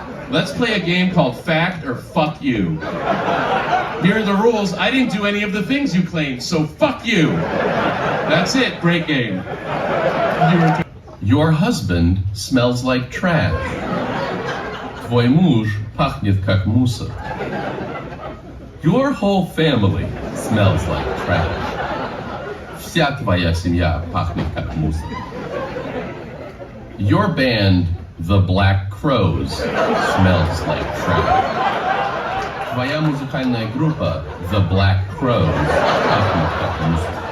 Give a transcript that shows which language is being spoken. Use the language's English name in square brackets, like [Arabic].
[English] Let's play a game called Fact or Fuck You. Here are the rules. I didn't do any of the things you claimed, so fuck you. That's it. Great game. Your husband smells like trash. [Russian] Твой муж пахнет как мусор. [English] Your whole family smells like trash. [Russian] Вся твоя семья пахнет как мусор. [English] Your band, The Black Crows, smells like trash. [Russian] Твоя музыкальная группа, The Black Crows, пахнет как мусор.